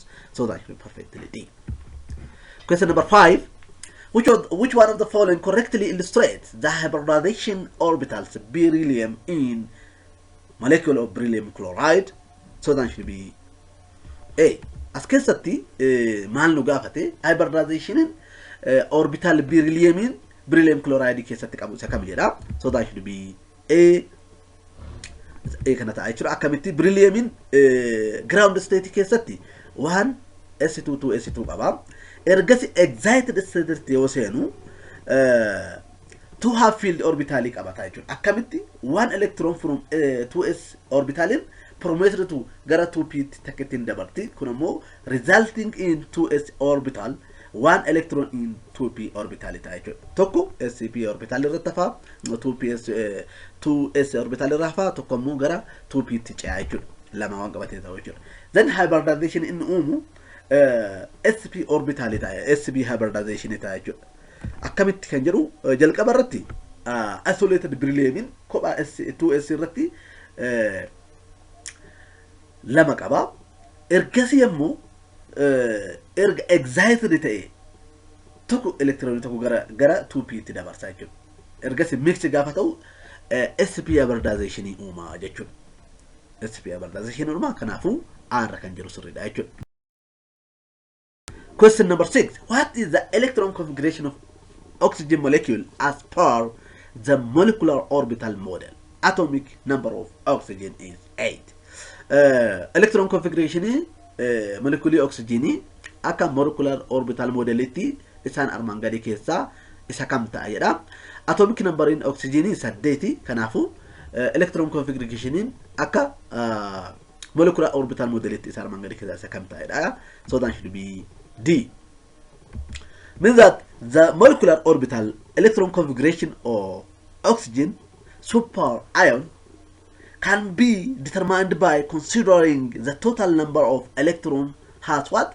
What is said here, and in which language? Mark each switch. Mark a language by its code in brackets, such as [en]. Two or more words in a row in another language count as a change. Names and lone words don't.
[en] So that should be perfectly D. Question number 5. Which one of the following correctly illustrates the hybridization orbitals beryllium in molecule of beryllium chloride? So that should be A. [om] As keessatti maal nu gaafate [en] hybridization orbital beryllium chloride [om] keessatti qabu isa kam jedha. [en] So that should be A [om] kana ta'a jechuudha. Akkamitti beryllium ground state keessatti 1 S2 2 S2 qaba. Ergasi [en] excited state [om] yoo seenu [en] to have field orbital [om] qabata jechuudha. Akkamitti [en] 1 electron from 2s orbital promoted to [om] gara 2p takketin dabarti kun ammoo [en] resulting in 2s orbital 1 electron in 2p orbital [om] ta'a jechuudha. Tokko [en] sp orbital [om] irra tafa [en] 2s orbital [om] irra tafa tokko ammoo gara 2p ce'a jechuudha. Lama waan qabatee ta'u jechuudha. [en] Then hybridization [om] in uumu [en] sp orbital [om] ta'a [en] sp hybridization [om] ta'a jechuudha. Akkamitti kan jedhu jalqaba irratti [en] isolated beryllium [om] kophaa 2s irratti lama qaba. Ergasi ammoo erga excited ta'e tokko electron tokko gara 2p tti dabarsa jechuudha. Ergasi mix gaafa ta'u [en] sp hybridization [om] uuma jechuudha. [en] sp hybridization [om] uuma kanaafuu r kan jedhu sirriidha jechuudha. [en] Question number 6. What is the electron configuration of oxygen molecule as per the molecular orbital model? Atomic number of oxygen is 8. Electron configuration molecule oxygen [om] akka [en] molecular orbital model [om] itti isaan armaan gadi keessa isa kam ta'a jedha. [en] Atomic number in oxygen is 8 [om] kanaafu [en] electron configuration [om] akka [en] molecular orbital model [om] itti isa armaan gadi keessa isa kam ta'a jedha. [en] So that should be D. Means that the molecular orbital electron configuration of oxygen super ion can be determined by considering the total number of electrons has what?